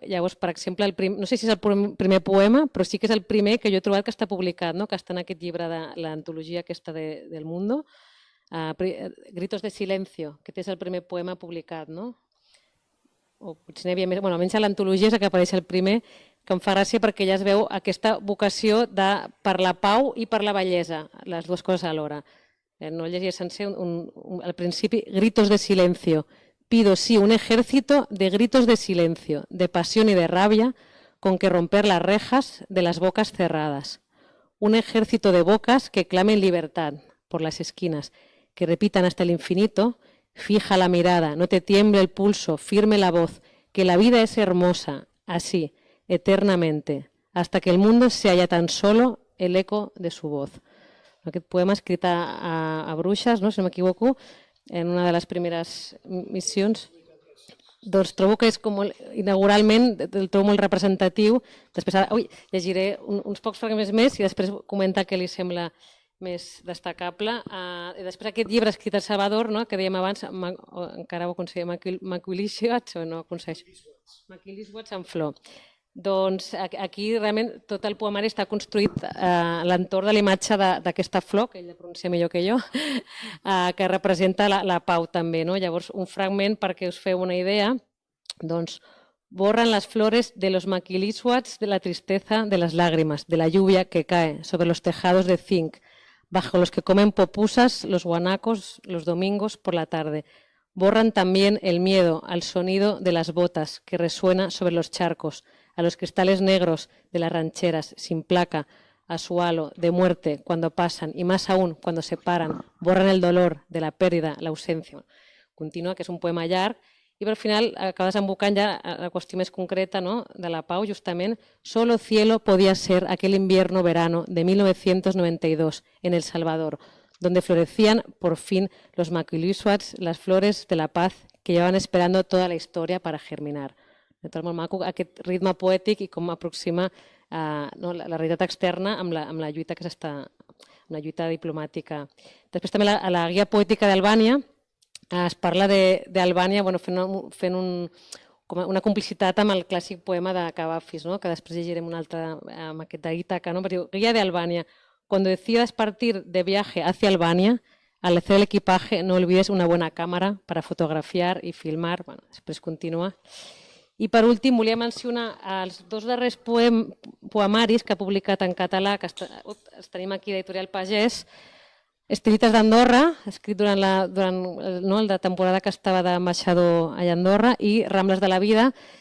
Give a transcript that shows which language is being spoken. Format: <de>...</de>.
<ca>Llavors, per exemple, no sé si és el primer poema, però sí que és el primer que jo he trobat que està publicat, que està en aquest llibre de l'antologia aquesta del Mundo, Gritos de Silencio, que és el primer poema publicat, no? O potser n'hi havia més, almenys a l'antologia és el que apareix el primer, que em fa gràcia perquè ja es veu aquesta vocació per la pau i per la bellesa, les dues coses alhora. No el llegiré sencer, al principi, gritos de silencio.</ca> <es>Pido, sí, un ejército de gritos de silencio, de pasión y de rabia, con que romper las rejas de las bocas cerradas. Un ejército de bocas que clamen libertad por las esquinas, que repitan hasta el infinito, fija la mirada, no te tiemble el pulso, firme la voz, que la vida es hermosa, así, eternamente, hasta que el mundo se halla tan solo el eco de su voz.</es> <ca>Aquest poema escrit a Bruixes, si no m'equivoco, en una de les primeres missions, doncs trobo que és com inauguralment, el trobo molt representatiu. Després llegiré uns pocs fragments més i després comenta què li sembla més destacable. I després aquest llibre escrit a Salvador, que dèiem abans, encara ho aconseguim, Maquiliswatch o no aconsegueix? Maquiliswatch en flor. Doncs aquí realment tot el poemari està construït a l'entorn de l'imatge d'aquesta flor, que ell la pronuncia millor que jo, que representa la pau també. Llavors, un fragment perquè us feu una idea, doncs,</ca> <es>borran las flores de los maquiliswats de la tristeza de las lágrimas, de la lluvia que cae sobre los tejados de zinc, bajo los que comen popusas los guanacos los domingos por la tarde. Borran también el miedo al sonido de las botas que resuena sobre los charcos, a los cristales negros de las rancheras, sin placa, a su halo de muerte cuando pasan y más aún cuando se paran, borran el dolor de la pérdida, la ausencia.</es> <ca>Continua, que és un poema llarg, i al final acaba desembocant ja la qüestió més concreta, no?, de la Pau, justament.</ca> <es>Solo cielo podía ser aquel invierno-verano de 1992 en El Salvador, donde florecían por fin los maquilisuats, las flores de la paz que llevaban esperando toda la història para germinar.</es> <ca>De tot molt maco, aquest ritme poètic i com aproxima la realitat externa amb la lluita que s'està, amb la lluita diplomàtica. Després també a la guia poètica d'Albània es parla d'Albània fent una complicitat amb el clàssic poema de Cavafis, que després llegirem un altre amb aquest d'Ítaca. Guia d'Albània.</ca> <es>Cuando decidas partir de viaje hacia Albania, al hacer el equipaje no olvides una buena cámara para fotografiar i filmar.</es> <ca>Després continua. I per últim volia mencionar els dos darrers poemaris que ha publicat en català, que els tenim aquí d'Editorial Pagès. Estilites d'Andorra, escrit durant la temporada que estava d'ambaixador a Andorra, i Rambles de la vida.</ca>